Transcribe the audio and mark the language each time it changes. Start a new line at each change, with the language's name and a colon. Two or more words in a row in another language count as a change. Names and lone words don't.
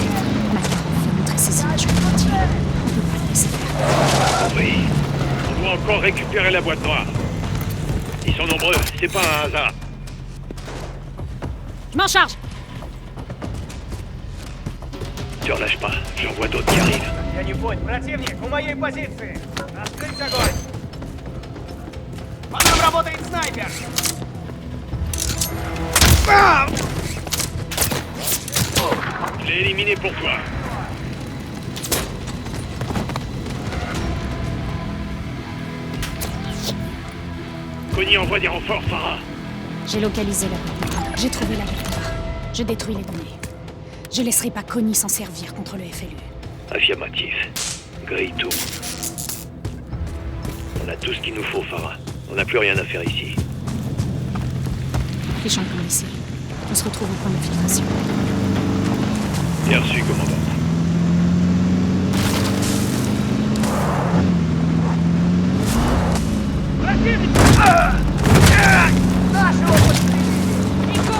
French: Maintenant, on faut montrer ces images au monde entier. On peut pas les laisser faire. Oui. On doit encore récupérer la boîte noire. Ils sont nombreux, c'est pas un hasard. Je m'en charge. Tu relâches pas, j'en vois d'autres qui arrivent.
Russian: Я не понял. Противник у моей позиции! Открыть огонь! По нам работает снайпер!
French: Je l'ai éliminé pour toi. Connie envoie des renforts, Farah. J'ai localisé la boîte noire. J'ai trouvé la boîte noire. Je détruis les données. Je laisserai pas Connie s'en servir contre le FLU. Affirmatif. Grille tout. On a tout ce qu'il nous faut, Farah. On n'a plus rien à faire ici. Fichons le plan ici. On se retrouve au point d'infiltration. Bien reçu, commandant.
Russian: Противник! Нашего подстрелили!